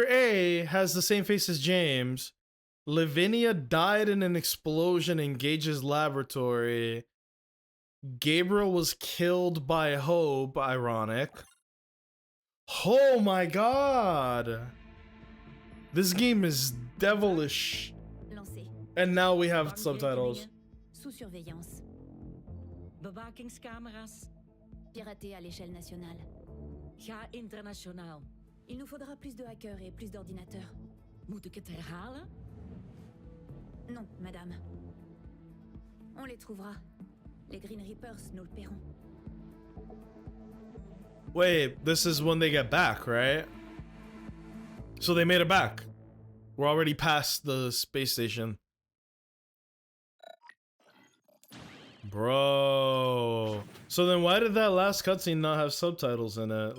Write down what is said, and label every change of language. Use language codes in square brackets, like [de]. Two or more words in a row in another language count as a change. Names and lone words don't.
[en] A has the same face as James. Lavinia died in an explosion in Gage's laboratory. Gabriel was killed by Hope, ironic. Oh my god. This game is devilish. And now we have subtitles. [fr] Sous surveillance. [nl] Bewakingscamera's. [fr] Piraté à l'échelle nationale. [nl] Ga internationaal. [fr] Il nous faudra plus de hackers et plus d'ordinateurs. [nl] Moet ik het herhalen? [fr] Non, madame. On les trouvera. Les Green Reapers nous le paieront. [en] Wait, this is when they get back, right? So they made it back. We're already past the space station. Bro. So then why did that last cutscene not have subtitles in it?